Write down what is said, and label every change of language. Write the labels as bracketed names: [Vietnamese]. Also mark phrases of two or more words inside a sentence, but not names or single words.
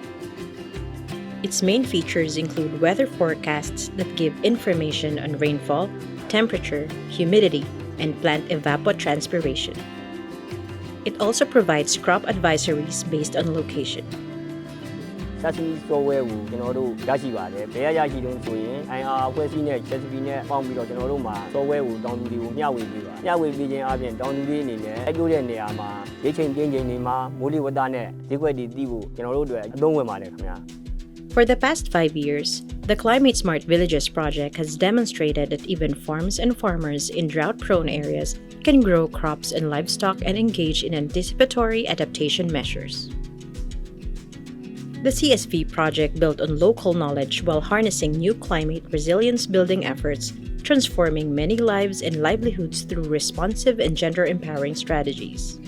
[English] Its main features include weather forecasts that give information on rainfall, temperature, humidity, and plant evapotranspiration. It also provides crop advisories based on location. [Burmese] Sesame software ကိုကျွန်တော်တို့ရရှိပါတယ်။ဘယ်ရရှိတုန်းဆိုရင် IR အဖွဲ့အစည်းနဲ့ Sesame နဲ့ပေါင်းပြီးတော့ကျွန်တော်တို့မှာ software ကိုတောင်သူတွေကိုမျှဝေပေးပါ။မျှဝေပေးခြင်းအပြင်တောင်သူတွေအနေနဲ့အကျိုးတဲ့နေရာမှာရိတ်ချိန်ပြင်းချိန်တွေမှာမိုးလေဝသနဲ့ဈေးကွက်တွေသိဖို့ကျွန်တော်တို့အတွက်အသုံးဝင်ပါတယ်ခင်ဗျာ။ [English] For the past 5 years, the Climate Smart Villages project has demonstrated that even farms and farmers in drought-prone areas can grow crops and livestock and engage in anticipatory adaptation measures. The CSV project built on local knowledge while harnessing new climate resilience building efforts, transforming many lives and livelihoods through responsive and gender-empowering strategies.